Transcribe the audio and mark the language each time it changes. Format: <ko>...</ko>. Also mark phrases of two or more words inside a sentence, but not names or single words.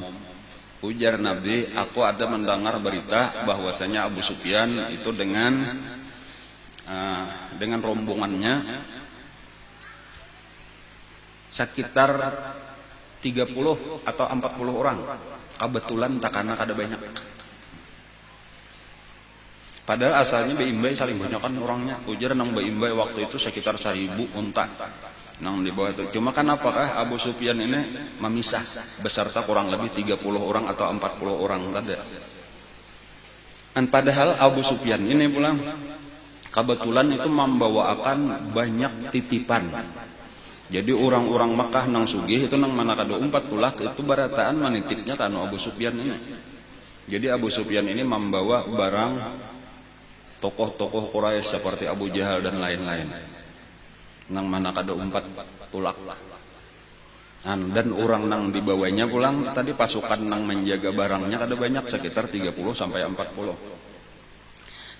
<bjn>Ujar Nabi, aku ada mendengar berita bahwasanya Abu Sufyan itu dengan rombongannya sekitar 30 atau 40 orang. Kebetulan takana kada banyak. Padahal asalnya Baimbai saling banyak kan orangnya. Ujar nang Baimbai waktu itu sekitar 1000 unta nang di bawah itu. Cuma kan apakah Abu Sufyan ini memisah beserta kurang lebih 30 orang atau 40 orang tadi. Dan padahal Abu Sufyan ini pulang kebetulan itu membawakan banyak titipan. Jadi orang-orang Makkah nang sugih itu nang mana kada umpat tulak itu barataan manitipnya kanu Abu Sufyan ini. Jadi Abu Sufyan ini membawa barang tokoh-tokoh Quraisy seperti Abu Jahal dan lain-lain. Nang mana kada umpat tulak. Dan orang nang dibawanya pulang tadi pasukan nang menjaga barangnya kada banyak, sekitar 30 sampai 40.</bjn>